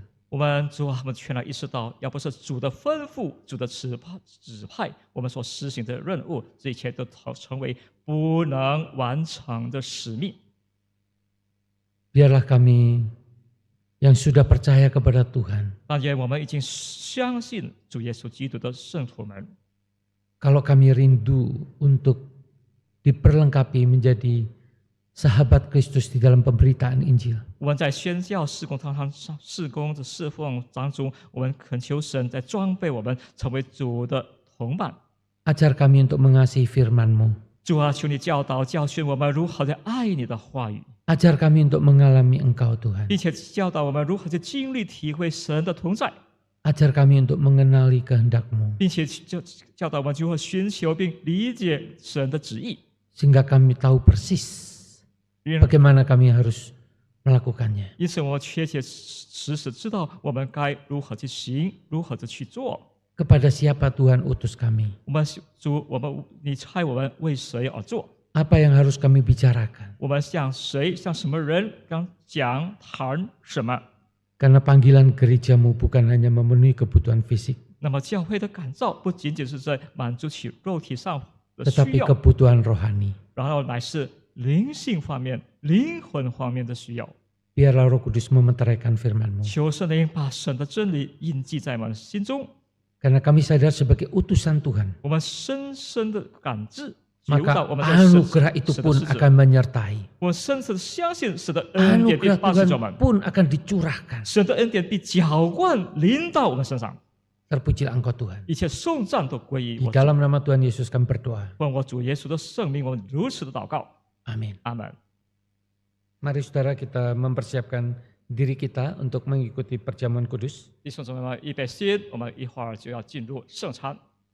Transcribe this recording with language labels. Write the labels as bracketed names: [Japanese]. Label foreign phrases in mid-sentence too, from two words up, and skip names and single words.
[Chinese] 我们全然意识到，要不是主的吩咐、主的指派，我们所施行的任务，这一切都成为不能完成的使命。 [Indonesian] Biarlah kami yang sudah percaya kepada Tuhan, [Chinese] 但愿我们已经相信主耶稣基督的圣徒们， [Indonesian] kalau kami rindu untuk diperlengkapi menjadi sahabat Kristus di dalam pemberitaan Injil. [Chinese] 我们在宣教事工的侍奉当中，我们恳求神在装备我们，成为主的同伴。 [Indonesian] Ajar kami untuk mengasihi firman-Mu. [Chinese] 主啊，求你教训我们如何的爱你的话语， [Indonesian] Ajar kami untuk mengalami Engkau Tuhan. [Chinese] 并且教导我们如何去经历体会神的同在， [Indonesian] Ajar kami untuk mengenali kehendak-Mu. [Chinese] 并且教导我们如何寻求并理解神的旨意， [Indonesian] Sehingga kami tahu persis bagaimana kami harus melakukannya. [Chinese] 因此我们确实知道我们该如何去行，如何的去做。 [Indonesian] Kepada siapa Tuhan utus kami? [Chinese] 你差我们为谁而做？ [Indonesian] Apa yang harus kami bicarakan? [Chinese] 我们向什么人谈什么？ [Indonesian] Karena panggilan gereja-Mu bukan hanya memenuhi kebutuhan fisik, [Chinese] 那么教会的感召不仅仅是在满足其肉体上的需 [Indonesian] tetapi [Chinese] 要， [Indonesian] kebutuhan rohani. [Chinese] 然后乃是灵性方面、灵魂方面的需要。 [Indonesian] Biarlah Roh Kudus memeteraikan firman-Mu. [Chinese] 求圣灵把神的真理印记在我们心中， [Indonesian] Karena kami sadar sebagai utusan Tuhan, [Chinese] 我们深深的感知，觉悟 [Indonesian] maka [Chinese] 到我们的 [Indonesian] anugerah itu [Chinese] 神的 [Indonesian] pun [Chinese] 使者， [Indonesian] akan menyertai. [Chinese] 我们深深的相信神的恩典必 [Indonesian] Anugerah [Chinese] 帮助 [Indonesian] Tuhan [Chinese] 我们， [Indonesian] pun akan dicurahkan. [Chinese] 神的恩典必浇灌临到我们身上， [Indonesian] Terpujilah Engkau Tuhan. [Chinese] 一切颂赞都归于 [Indonesian] Di [Chinese] 我。 [Indonesian] dalam nama Tuhan Yesus kami berdoa. [Chinese] 奉我主耶稣的圣名，我们如此的祷告， [Indonesian] Amin. [Chinese] 阿门。 [Indonesian] Mari saudara kita mempersiapkan diri kita untuk mengikuti perjamuan kudus. [Chinese] 弟兄姊妹们，预备心，我们一会儿就要进入圣餐。